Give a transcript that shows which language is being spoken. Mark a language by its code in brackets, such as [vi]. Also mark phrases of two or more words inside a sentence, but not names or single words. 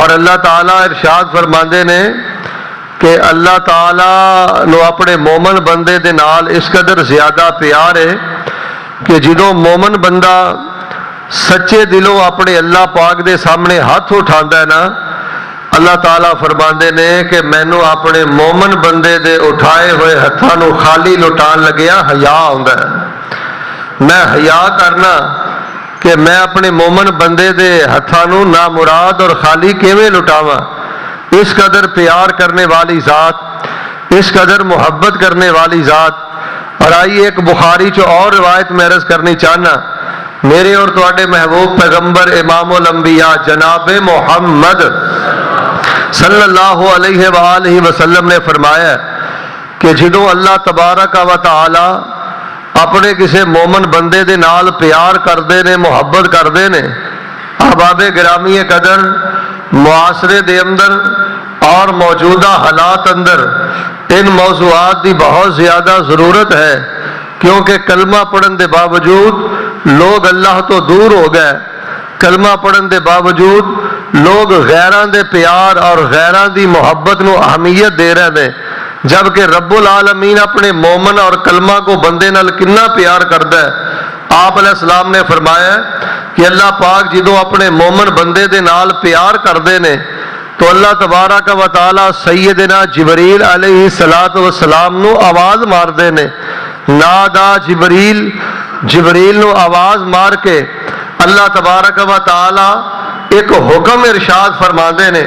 [pa] اور اللہ تعالیٰ ارشاد فرماندے نے کہ اللہ تعالیٰ نو اپنے مومن بندے دے نال اس قدر زیادہ پیار ہے کہ جدوں مومن بندہ سچے دلوں اپنے اللہ پاک دے سامنے ہاتھ اٹھاندا ہے نا، اللہ تعالیٰ فرماندے نے کہ مینوں اپنے مومن بندے دے اٹھائے ہوئے ہتھاں نو خالی لٹان لگیا حیا آوندا ہے۔ میں حیا کرنا کہ میں اپنے مومن بندے دے ہتھاں نو نامراد اور خالی کیویں لٹاواں۔ [ur] اس قدر پیار کرنے والی ذات، اس قدر محبت کرنے والی ذات۔ [pa] اور آئیے ایک بخاری چو اور روایت میں عرض کرنی چاہنا، میرے اور تواڈے محبوب پیغمبر امام الانبیاء جناب محمد [ar] صلی اللہ علیہ وآلہ وسلم [pa] نے فرمایا کہ جدوں اللہ تبارک و تعالی اپنے کسی مومن بندے دے نال پیار کردے نے، محبت کردے نے، احباب گرامی قدر معاشرے دے اندر اور موجودہ حالات اندر ان موضوعات دی بہت زیادہ ضرورت ہے، کیونکہ کلمہ پڑھن دے باوجود لوگ اللہ تو دور ہو گئے، کلمہ پڑھن دے باوجود لوگ غیران دے پیار اور غیران دی محبت نو اہمیت دے رہے ہیں، جبکہ رب العالمین اپنے مومن اور کلمہ کو بندے نال کنا پیار کردا ہے۔ آپ علیہ السلام نے فرمایا کہ اللہ پاک جدوں اپنے مومن بندے دے نال پیار کردے نے تو اللہ تبارک و تعالی سیدنا جبریل علیہ السلام نو آواز مار دے نے، نادا جبریل، جبریل نو آواز مار کے اللہ تبارک و تعالی ایک حکم ارشاد فرما دے نے۔